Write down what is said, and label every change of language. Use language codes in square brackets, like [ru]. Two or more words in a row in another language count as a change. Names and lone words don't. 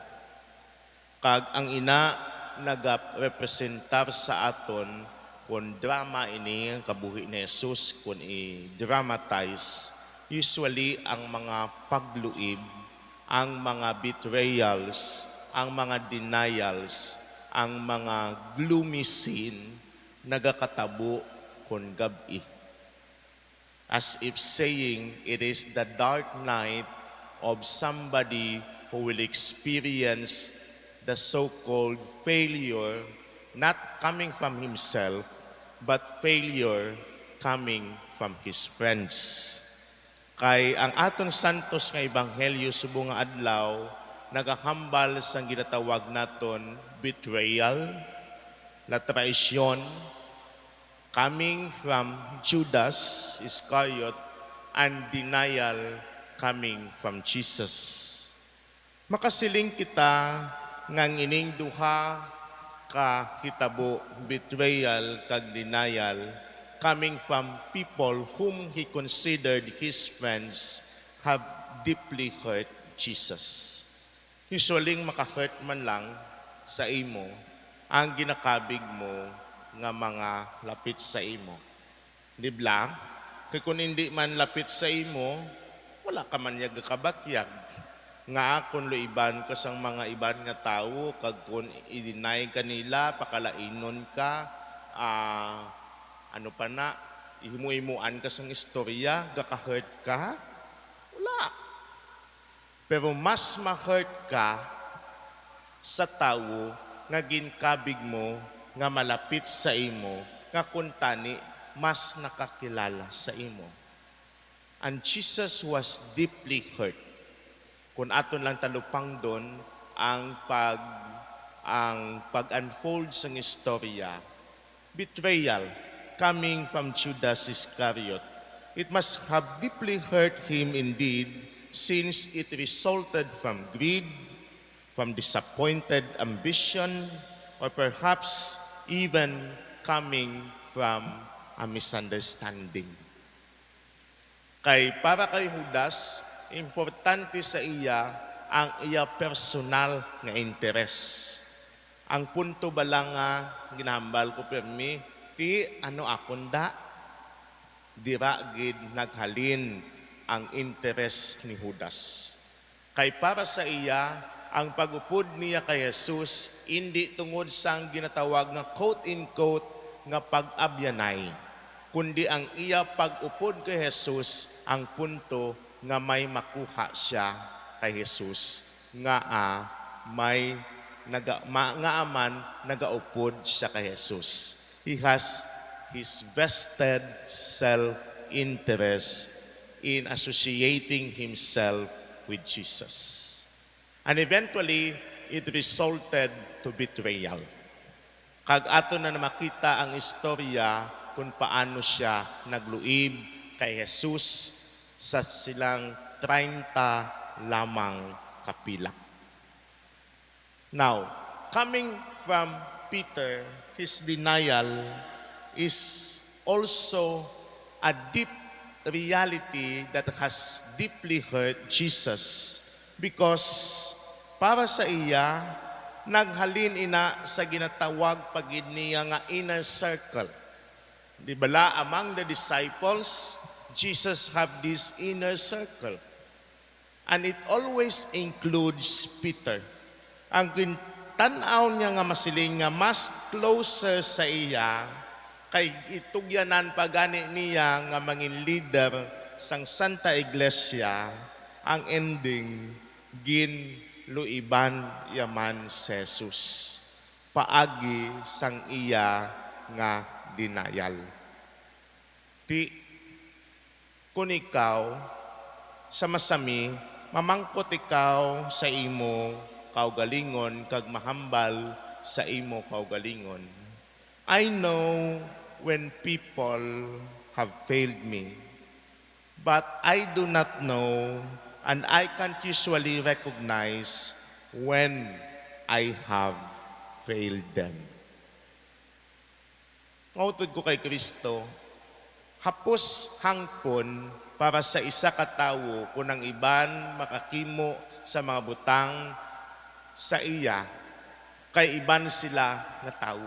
[hil] Kag ang ina nagarepresentar sa aton kung drama ini ang kabuhi ni Jesus kung i-dramatize, usually ang mga pagluib, ang mga betrayals, ang mga denials, ang mga [en] gloomy scene [hil] nagakatabo kung gabi. [en] As if saying it is the dark night of somebody who will experience the so-called failure, not coming from himself, but failure coming from his friends. [hil] Kay ang aton santos nga ebanghelyo subong nga adlaw nagahambal sang ginatawag naton betrayal, [es] la traisyon, [en] coming from Judas Iscariot, and denial coming from Jesus. [hil] Makasiling kita ngang ining duha ka hitabo, betrayal kag denial, [en] coming from people whom he considered his friends, have deeply hurt Jesus. [hil] Usually makahurt man lang sa imo ang ginakabig mo nga mga lapit sa imo. Di ba? Kaya kung hindi man lapit sa imo, wala ka man yag kabatyag. Nga kung luiban ka sang mga iban nga tao, kag kung i-deny ka nila, pakalainon ka, ano pa na, ihimu-himuan ka sang istorya, gaka-hurt ka, wala. Pero mas ma-hurt ka sa tawo nga ginkabig mo, nga malapit sa imo, nga kuntani mas nakakilala sa imo. [en] And Jesus was deeply hurt. [hil] Kung aton lang talupang doon ang pag-unfold sa istorya, [en] betrayal coming from Judas Iscariot, it must have deeply hurt him indeed, since it resulted from greed, from disappointed ambition, or perhaps even coming from a misunderstanding. [hil] Kay para kay Judas, importante sa iya ang iya personal nga interes. Ang punto bala nga ginahambal ko permi, ti ano akon da, dira gid naghalin ang interes ni Judas. Kay para sa iya, ang pag-upod niya kay Jesus, hindi tungod sa ginatawag nga quote-in-quote nga pag-abyanay, kundi ang iya pag-upod kay Jesus ang punto nga may makuha siya kay Jesus, nga may nagaupod siya kay Jesus. [en] He has his vested self-interest in associating himself with Jesus. And eventually, it resulted to betrayal. [hil] Kag ato na makita ang istorya kung paano siya nagluib kay Jesus sa silang 30 lamang kapila. [en] Now, coming from Peter, his denial is also a deep reality that has deeply hurt Jesus, because [hil] para sa iya, naghalin ina sa ginatawag pagid niya nga [en] inner circle. [hil] Di bala [en] among the disciples, Jesus have this inner circle. And it always includes Peter. [hil] Ang tanaw niya nga masiling nga mas closer sa iya, kay itugyanan pagani niya nga mangin leader sang Santa Iglesia, ang ending ginluiban yaman si Jesus paagi sang iya nga denial. Ti kun ikaw sa masami, mamangkot ikaw sa imo kaugalingon kag mahambal sa imo kaugalingon. [en] I know when people have failed me, but I do not know, and I can't usually recognize when I have failed them. [hil] Ngautod ko kay Kristo, hapos hangpon para sa isa ka tawo kung ang iban makakimo sa mga butang sa iya, kay iban sila nga tawo.